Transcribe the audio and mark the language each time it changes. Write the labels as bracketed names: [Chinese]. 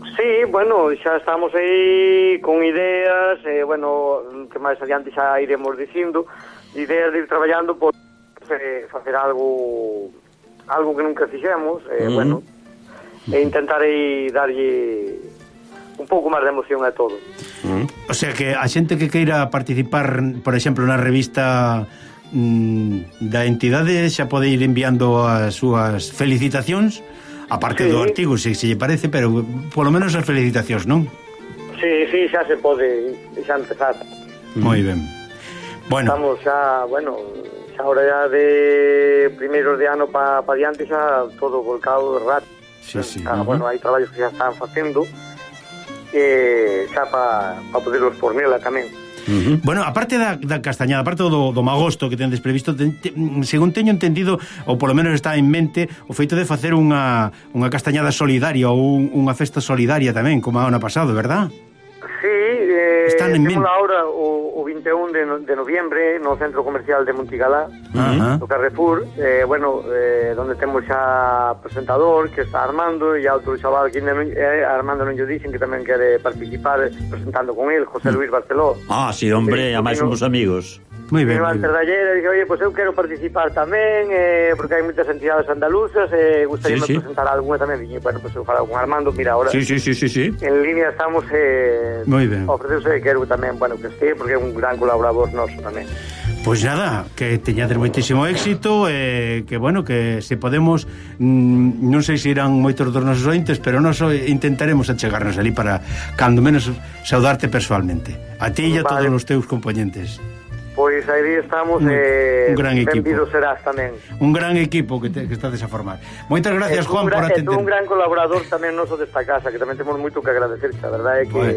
[Galician] Sí, bueno, xa estamos aí con ideas, bueno, que máis adiante xa iremos dicindo, ideas de ir traballando por facer algo que nunca fixemos, bueno, e intentar aí darlle un pouco máis de emoción a todo. O sea que a xente que queira participar, por exemplo, na revista da entidade, xa pode ir enviando as súas felicitacións, aparte sí, do artigo, se lle parece, pero polo menos as felicitacións, non? Sí, sí, xa se pode, xa empezar. Moi ben. Bueno. Estamos xa, bueno, xa ahora ya de primeiros de ano pa diante, xa todo volcado de rato. Sí, sí. Xa, bueno, hai traballos que xa están facendo, xa para poderlos fornela tamén. Bueno, aparte da castañada, aparte do magosto que tendes previsto, según teño entendido, ou polo menos está en mente, o feito de facer unha castañada solidaria ou unha festa solidaria tamén, como ano pasado, verdad? Sí, están en mente. Ahora o 21 de noviembre no centro comercial de Montigalá, no Carrefour, bueno, donde temos xa presentador que está Armando e outro chaval que Armando non lle dicen que tamén quere participar presentando con el, José Luis Barceló. Ah, sí, hombre, a máis somos amigos. [Spanish] Muy bien. Ayer dije, oye, pues yo quiero participar también, porque hay muchas entidades andaluzas, gustaría sí, sí. presentar alguna también. Dije, bueno, pues ojalá con Armando, mira ahora. Sí. En línea estamos. Muy bien. Ofrecerse de Kerou también, bueno, que esté, porque es un gran colaborador nuestro también. [Galician] Pues nada, que teñades moitísimo éxito, que bueno, que se podemos, non sei se irán moitos dos nosos ointes, pero nos intentaremos achegarnos ali para, cando menos, saudarte persoalmente. A ti e vale. A todos os teus compoñentes. Pois aí estamos, un gran equipo. Benvido serás tamén. Un gran equipo que estás a formar. Moitas gracias, es Juan, por atender. Un gran colaborador tamén noso desta casa, que tamén temos moito que agradecer, xa, verdade?